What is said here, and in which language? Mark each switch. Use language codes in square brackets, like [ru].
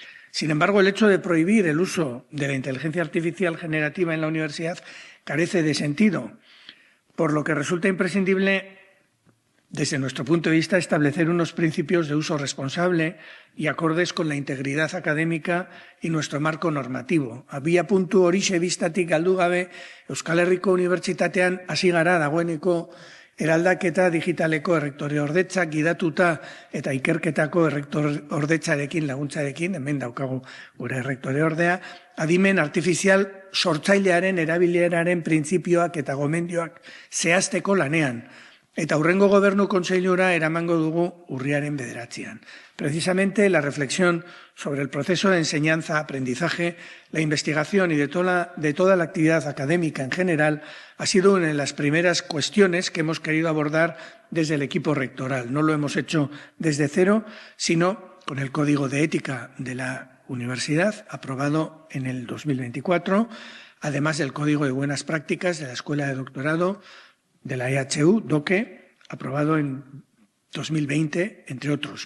[es] Sin embargo, el hecho de prohibir el uso de la inteligencia artificial generativa en la universidad carece de sentido, por lo que resulta imprescindible, desde nuestro punto de vista, establecer unos principios de uso responsable y acordes con la integridad académica y nuestro marco normativo. [eu] Abiapuntu horixe bistatik galdu gabe, Euskal Herriko Unibertsitatean hasi gara dagoeneko eraldaketa digitaleko errektoreordetzak gidatuta eta ikerketako errektoreordetzarekin laguntzarekin, hemen daukagu gure errektoreordea, adimen artifizial sortzailearen erabileraren printzipioak eta gomendioak zehazteko lanean. Eta hurrengo gobernu kontseilura eramango dugu urriaren 9. [es] Precisamente la reflexión sobre el proceso de enseñanza-aprendizaje, la investigación y de toda la actividad académica en general ha sido una de las primeras cuestiones que hemos querido abordar desde el equipo rectoral. No lo hemos hecho desde cero, sino con el Código de Ética de la Universidad, aprobado en el 2024, además del Código de Buenas Prácticas de la Escuela de Doctorado de la EHU, DOCE, aprobado en 2020, entre otros.